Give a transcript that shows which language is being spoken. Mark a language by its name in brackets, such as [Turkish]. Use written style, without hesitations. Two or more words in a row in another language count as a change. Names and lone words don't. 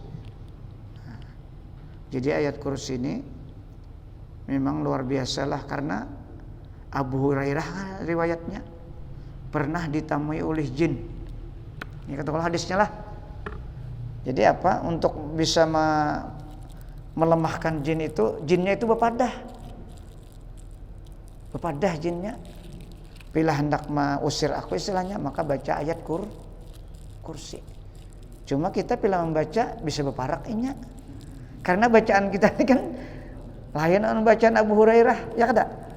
[Indonesian] Jadi ayat kursi ini memang luar biasalah, karena Abu Hurairah riwayatnya pernah ditamui oleh jin. Ini kata hadisnya lah. Jadi apa? [Banjar] Untuk bisa melemahkan jin itu, jinnya itu bepadah jinnya. [Indonesian] Bila hendak mengusir aku istilahnya, maka baca ayat kursi. [Banjar] Cuma kita bila membaca bisa beparak inya. [Indonesian] Karena bacaan kita ini kan lain dengan bacaan Abu Hurairah, ya kada?